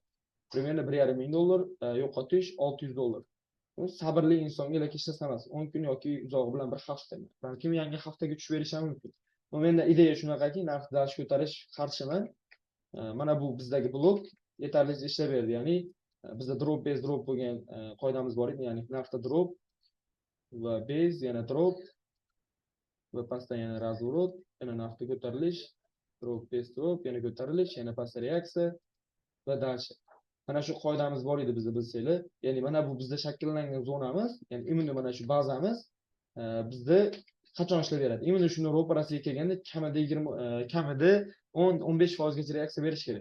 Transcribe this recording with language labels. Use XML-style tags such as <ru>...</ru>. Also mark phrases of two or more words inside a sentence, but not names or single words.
<uz>Примерно 1.5 ming dollar yo'qotish 600 dollar. Bu sabrli insonga lekin hech narsa emas. 10 kun yoki uzog'i bilan bir hafta. Balkim yangi haftaga tushib berish ham mumkin. Menda ideya shunaqaki, narx dash ko'tarish qarshiman. Mana bu bizdagi blok yetarlicha ishlab berdi. Ya'ni bizda</uz> <en>drop base drop</en> <uz>bo'lgan qoidamiz bor edi. Ya'ni narxda drop va base yana drop va pastdan yana razvorot, yana narxda ko'tarilish,</uz> <en>drop base drop,</en> <uz>yana ko'tarilish, yana pastda reaksiya va dalshi. Mana shu qoidamiz bor edi bizda bilsanglar. Ya'ni mana bu bizda shakllangan zonamiz, ya'ni imенно mana shu bazamiz bizda qachon ishlab beradi? Imенно shuni ro'parasiga kelganda kamida 20 kamida 10-15% gacha reaksiya berish kerak.</uz>